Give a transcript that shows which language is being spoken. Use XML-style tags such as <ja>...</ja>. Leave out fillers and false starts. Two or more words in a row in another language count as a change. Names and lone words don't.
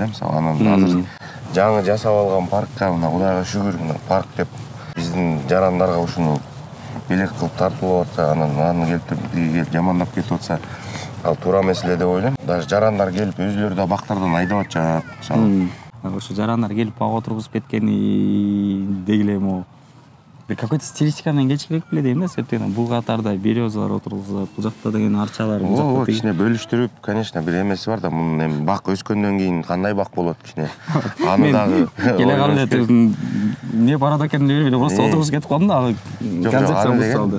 <ky>Мисалы анан азыр жаңы жасап алган паркка мына Кудайга шүгүр мына парк деп биздин жарандарга ушуну белек кылып тартылып атса, анан аны келип жамандап кетип атса, ал туура маселе деп ойлойм. Даже жарандар келип өзүлөрү да бактардан айдап атышат. Мисалы ошо жарандар келип бак отургузуп кеткени дегиле</ky> <ru>могу какой-то стилистика</ru> <ky>менен келиш керек беле дейм да, себептен бул катарда березалар отургузулат, бул жакта деген арчалар, бул жакта кичине бөлүштүрүп, конечно, бир эмеси бар да, мунун эми бак өскөндөн кийин кандай бак болот кичине. Аны дагы келе калды эмне барат экенин эле билбей, просто отургузуп кетип калдым да, концепция бузулду.</ky>